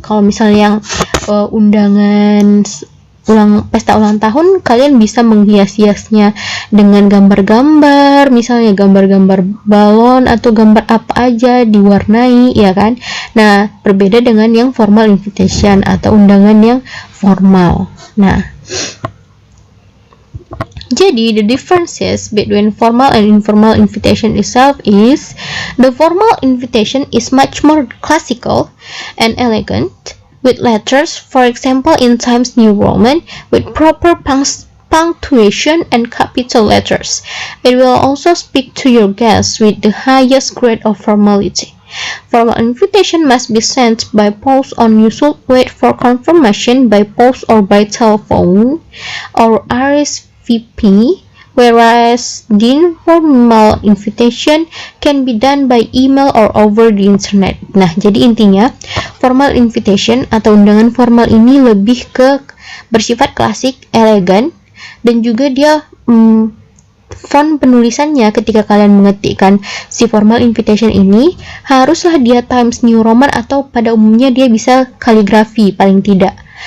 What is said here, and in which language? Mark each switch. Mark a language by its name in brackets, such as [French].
[Indonesian] Kalau misalnya yang undangan pesta ulang tahun, kalian bisa menghias-hiasnya dengan gambar-gambar, misalnya gambar-gambar balon atau gambar apa aja diwarnai, ya kan? Nah, berbeda dengan yang formal invitation atau undangan yang formal. [English] Nah, jadi the differences between formal and informal invitation itself is the formal invitation is much more classical and elegant, with letters, for example in Times New Roman, with proper punctuation and capital letters. It will also speak to your guests with the highest grade of formality. Formal invitation must be sent by post, and you should wait for confirmation by post or by telephone or RSVP, whereas the informal invitation can be done by email or over the internet. [Indonesian] Nah, jadi intinya formal invitation atau undangan formal ini lebih ke bersifat klasik, elegan, dan juga dia font penulisannya ketika kalian mengetikkan si formal invitation ini haruslah dia Times New Roman atau pada umumnya dia bisa kaligrafi paling tidak.